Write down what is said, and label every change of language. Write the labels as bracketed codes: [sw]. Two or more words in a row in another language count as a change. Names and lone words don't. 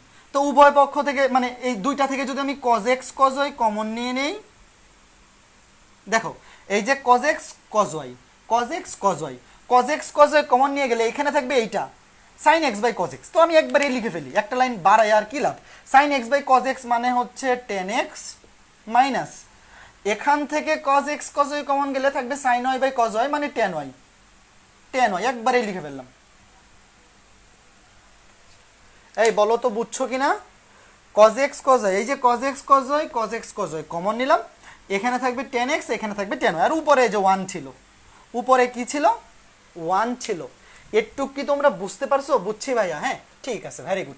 [bn] তো উভয় পক্ষ থেকে মানে এই দুইটা থেকে যদি আমি [en] cos x cos y [bn] কমন নিয়ে নেই, দেখো এই যে [en] cos x cos y, cos x cos y, cos x cos y [bn] কমন নিয়ে গেলে এখানে থাকবে এইটা [en] sin x by cos x. [bn] তো আমি একবারে লিখে ফেলি, একটা লাইন বাড়াই আর কি লাভ, [en] sin x by cos x [bn] মানে হচ্ছে [en] tan x minus [bn] এখান থেকে [en] cos x cos y [bn] কমন গেলে থাকবে [en] sin y by cos y [bn] মানে [en] tan y, tan y [bn] একবারে লিখে ফেললাম। এই বলো তো বুঝছো কিনা? [en] cos x cos y, [bn] এই যে [en] cos x cos y cos x cos y [bn] কমন নিলাম, এখানে থাকবে [en] tan x, [bn] এখানে থাকবে [en] tan y, [bn] আর উপরে যে 1 ছিল, উপরে কি ছিল 1 ছিল। একটু কি তোমরা বুঝতে পারছো? বুঝছি ভাইয়া, হ্যাঁ ঠিক আছে, [en] very good.